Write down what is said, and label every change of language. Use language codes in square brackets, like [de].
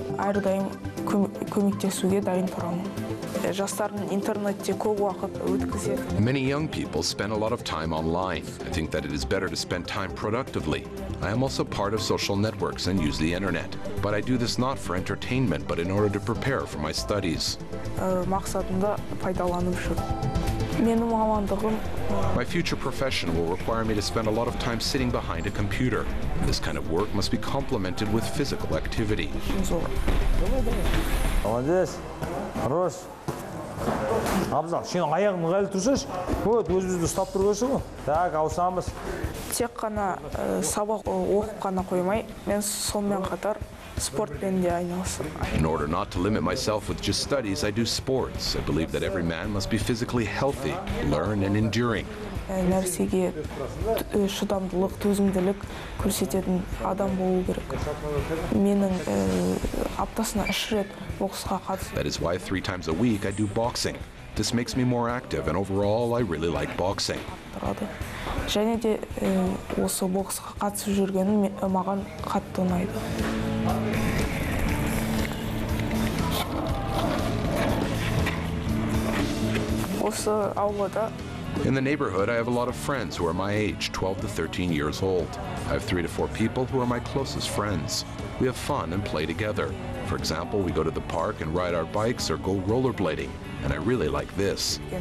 [kk] Әрдайым көмектесуге дайын тұрамын. Жастардың интернетте көп уақыт өткізеді. [en] Many young people spend a lot of time online. I think that it is better to spend time productively. I am also part of social networks and use the internet. But I do this not for entertainment, but in order to prepare for my studies. [kk] Мақсатында пайдаланып жүр. Менің мамандығым [en] My future profession will require me to spend a lot of time sitting behind a computer. This kind of work must be complemented with physical activity. [ru] Молодец. Хорош. [kk] Абзал, сен аяғың ыңғайлы тұрсаш, өзімізді ұстап тұрғансың ғой. Так, ауысамыз. Тек қана сабақ оқып қана қоймай, мен сонымен қатар спортпен де айналысам. [en] In order not to limit myself with just studies, I do sports. I believe that every man must be physically healthy, learn and enduring. [kk] нәрсеге шыдамдылық, төзімділік көрсететін адам болу керек. Менің аптасына 3 рет боксқа қатысып. [en] That is why 3 times a week I do boxing. This makes me more active, and overall I really like boxing. [kk] Және де осы боксқа қатысып жүргенім маған қатты ұнайды. Осы аулада [en] In the neighborhood, I have a lot of friends who are my age, 12 to 13 years old. I have 3 to 4 people who are my closest friends. We have fun and play together. For example, we go to the park and ride our bikes or go rollerblading, and I really like this.